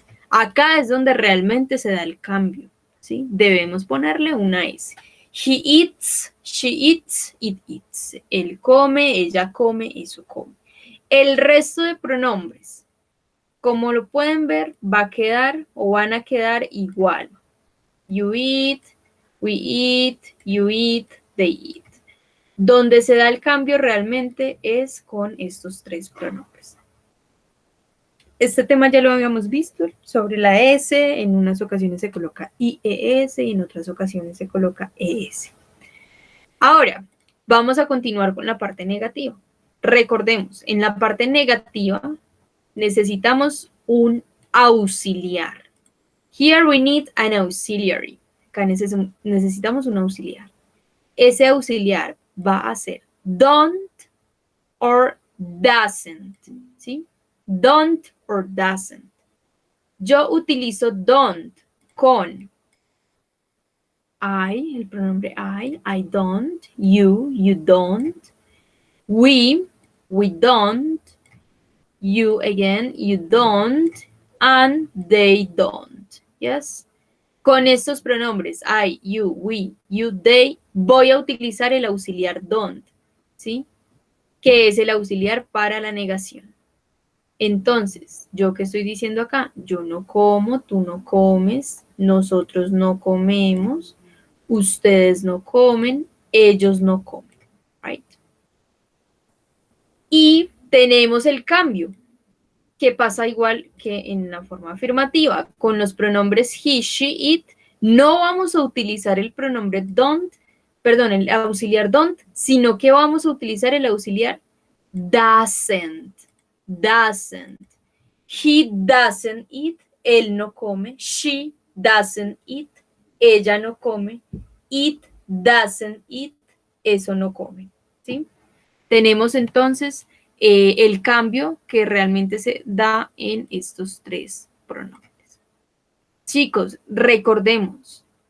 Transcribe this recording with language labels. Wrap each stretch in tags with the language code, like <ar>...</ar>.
<es>Acá es donde realmente se da el cambio, ¿sí? Debemos ponerle una S.</es> <en>He eats, she eats, it eats.</en> <es>Él come, ella come, eso come. El resto de pronombres, como lo pueden ver, va a quedar o van a quedar igual.</es> <en>You eat, we eat, you eat, they eat.</en> <es>Donde se da el cambio realmente es con estos tres pronombres. Este tema ya lo habíamos visto sobre la S, en unas ocasiones se coloca IES y en otras ocasiones se coloca ES. Ahora, vamos a continuar con la parte negativa. Recordemos, en la parte negativa necesitamos un auxiliar.</es> <en>Here we need an auxiliary.</en> <es>Acá necesitamos un auxiliar. Ese auxiliar va a ser</es> <en>don't or doesn't,</en> <es>¿sí?</es> <en>Don't or doesn't.</en> <es>Yo utilizo</es> <en>don't</en> <es>con I, el pronombre</es> <en>I don't, you don't, we don't, you again, you don't, and they don't, yes?</en> <es>Con estos pronombres, I, you, we, you, they, voy a utilizar el auxiliar don't, ¿sí? Que es el auxiliar para la negación. Entonces, ¿yo qué estoy diciendo acá? Yo no como, tú no comes, nosotros no comemos, ustedes no comen, ellos no comen, right? Y tenemos el cambio, que pasa igual que en la forma afirmativa. Con los pronombres he, she, it, no vamos a utilizar el pronombre don't, perdón, el auxiliar don't, sino que vamos a utilizar el auxiliar doesn't. Doesn't.</es> <en>He doesn't eat,</en> <es>él no come.</es> <en>She doesn't eat,</en> <es>ella no come.</es> <en>It doesn't eat,</en> <es>eso no come,</es> <en>¿sí?</en> <es>Tenemos entonces el cambio que realmente se da en estos tres pronombres. Chicos, recordemos.</es>